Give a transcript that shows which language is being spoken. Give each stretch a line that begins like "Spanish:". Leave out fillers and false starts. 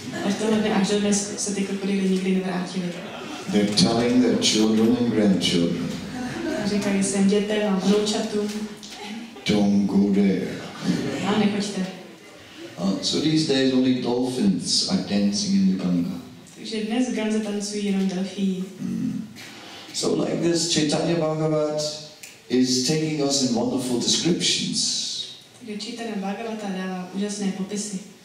Czech: A v tohle dne až do dnes se ty krokodýly nikdy nevrátily.
English: They're telling their children and grandchildren.
Czech: A říkají svým dětem a vnoučatům.
English: Don't go there.
Czech: A nechoďte.
English: So these days only dolphins are dancing in the Ganga.
Czech: Takže dnes v Ganze tancují jenom delfíni.
English: So like this, Chaitanya Bhagavat is taking us in wonderful descriptions.
Czech: Takže Čайтanya-Bhagavata dává úžasné popisy.